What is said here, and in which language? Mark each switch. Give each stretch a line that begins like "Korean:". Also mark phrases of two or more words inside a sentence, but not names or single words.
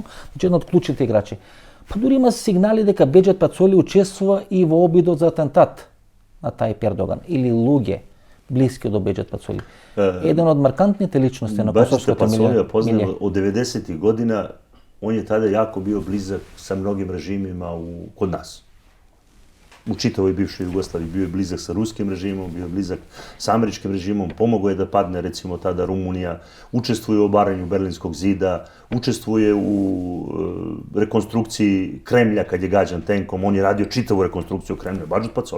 Macedonian: Значи, еден од клучните играчи. Па дури има сигнали дека Беџет Пацоли учествува и во обидот за атентат на Тајип Ердоган или луѓе блиски до Беџет Пацоли. Еден од маркантните личности на косовското милје.
Serbian: Пацоли ја познава од 90-тих година, он je tada jako bio blizak sa mnogim režimima kod nas. U čitavoj bivšoj Jugoslaviji bio je blizak sa ruskim režimom, bio je blizak sa američkim režimom, pomogao je da padne recimo tada Rumunija, učestvuje u obaranju Berlinskog zida, učestvuje u rekonstrukciji Kremlja kad je gađan tenkom, on je radio čitavu rekonstrukciju Kremlja, Badžet Pacoli.